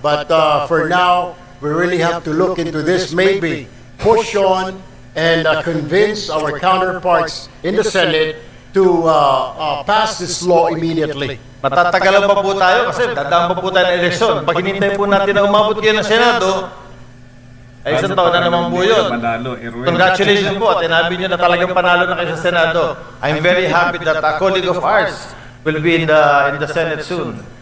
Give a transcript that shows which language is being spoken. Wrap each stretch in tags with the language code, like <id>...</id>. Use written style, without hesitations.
<en>But for now, we really have to look into this, maybe push on and convince our counterparts in the Senate to pass this law immediately.</en> <tl>Matatagalan pa po tayo kasi dadaan pa po tayo ng eleksyon. Pag hinintay po natin na umabot kayo ng Senado, ay isang taon na naman po yun. Congratulations po at inabi nyo na talagang panalo na kayo sa Senado.</tl> <en>I'm very happy that a colleague of ours will be in the Senate soon.</en>